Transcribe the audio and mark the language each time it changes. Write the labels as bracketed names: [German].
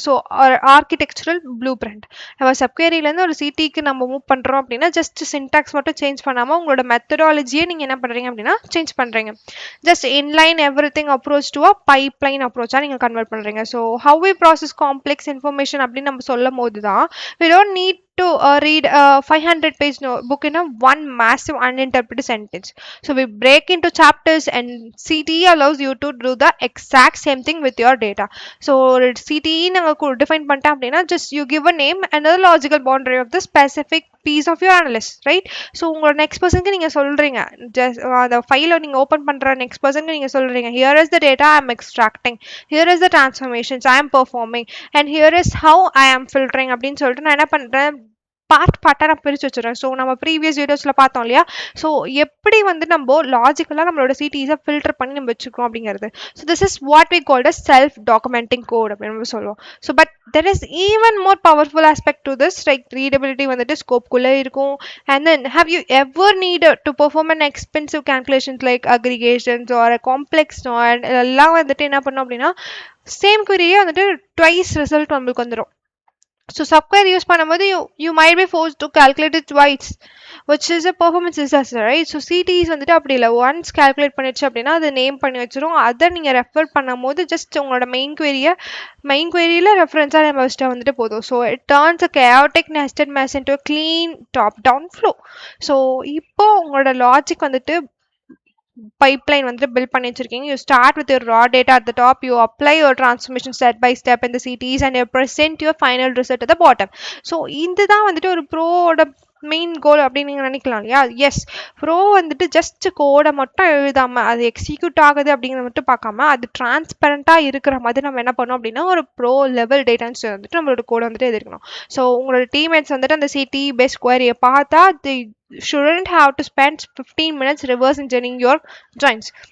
[Tamil] So architectural blue print. நம்ம சப்குவரியிலேருந்து ஒரு சிடிக்கு நம்ம மூவ் பண்ணுறோம் அப்படின்னா ஜஸ்ட் சின்டாக்ஸ் மட்டும் சேஞ்ச் பண்ணாமல் உங்களோட மெத்தடாலஜியை நீங்கள் என்ன பண்ணுறீங்க அப்படின்னா சேஞ்ச் பண்ணுறீங்க. Just inline every thing approach to a pipeline அப்ரோச்சாக நீங்கள் கன்வெர்ட் பண்ணுறீங்க. [English] so how we process complex information [Tamil] அப்படின்னு நம்ம சொல்லும் போது தான் [English] We don't need to read a 500-page book in a one massive uninterpreted sentence. So we break into chapters and CTE allows you to do the exact same thing with your data. So CTE [Tamil] நாங்க define பண்ணிட்டோம் அப்படின்னா [English] just you give a name and the logical boundary of the specific piece of your analysis, right? [Tamil] So உங்களோட next personக்கு நீங்க சொல்றீங்க, just the file நீங்க open பண்ற next personக்கு நீங்க சொல்றீங்க [English] here is the data I am extracting, here is the transformations I am performing and here is how I am filtering [Tamil] அப்படின்னு சொல்லிட்டு நான் என்ன பண்றேன் பார்ட்டாக நான் பிரித்து வச்சுருவேன். ஸோ நம்ம ப்ரீவியஸ் வீடியோஸில் பார்த்தோம் இல்லையா, ஸோ எப்படி வந்து நம்ம லாஜிக்கலாக நம்மளோட சிடிஸை ஃபில்டர் பண்ணி நம்ம வச்சுக்கிறோம் அப்படிங்கிறது. [English] so this is what we called as self documenting code [Tamil] அப்படின்னு நம்ம சொல்லுவோம். [English] so but there is even more powerful aspect to this, like readability [Tamil] வந்துட்டு ஸ்கோப்குள்ளே இருக்கும். [English] and then have you ever need to perform an expensive calculations like aggregations or complex [Tamil] not எல்லாம் வந்துட்டு என்ன பண்ணோம் அப்படின்னா சேம் குவரியே வந்துட்டு ட்வைஸ் ரிசல்ட் நம்மளுக்கு வந்துடும். [English] So subquery use [Tamil] பண்ணும்போது [English] you might be forced to calculate it twice, which is a performance disaster, right? [Tamil] So CTs வந்துட்டு அப்படி இல்லை, ஒன்ஸ் கால்குலேட் பண்ணிடுச்சு அப்படின்னா அதை நேம் பண்ணி வச்சிரும். அதை நீங்கள் ரெஃபர் பண்ணும்போது ஜஸ்ட் உங்களோட மெயின் குவரியில் ரெஃபரன்ஸாக நம்ம வச்சுட்டா வந்துட்டு போதும். [English] So it turns a chaotic nested mess into a clean top down flow. [Tamil] So இப்போ உங்களோட லாஜிக் வந்துட்டு pipeline வந்துட்டு build பண்ணி வச்சிருக்கீங்க. [English] You start with your raw data at the top, you apply your transformation step by step in the CTs and you present your final result at the bottom. [Tamil] So இதுதான் வந்துட்டு ஒரு ப்ரோட main கோல் அப்படின்னு நீங்கள் நினைக்கலாம் இல்லையா? S, bro வந்துட்டு just கோடை மட்டும் எழுதாமல் அது எக்ஸிக்யூட் ஆகுது அப்படிங்கிறத மட்டும் பார்க்காம அது டிரான்ஸ்பரண்ட்டாக இருக்கிற மாதிரி நம்ம என்ன பண்ணோம் அப்படின்னா ஒரு ப்ரோ லெவல் டேட்டான்ஸ் வந்துட்டு நம்மளோட கோடை வந்துட்டு எழுதிருக்கணும். ஸோ உங்களோட டீம்மேட்ஸ் வந்துட்டு அந்த சிடி பேஸ்ட் குவரியை பார்த்தா [English] shouldn't have to spend 15 minutes reverse engineering your joins.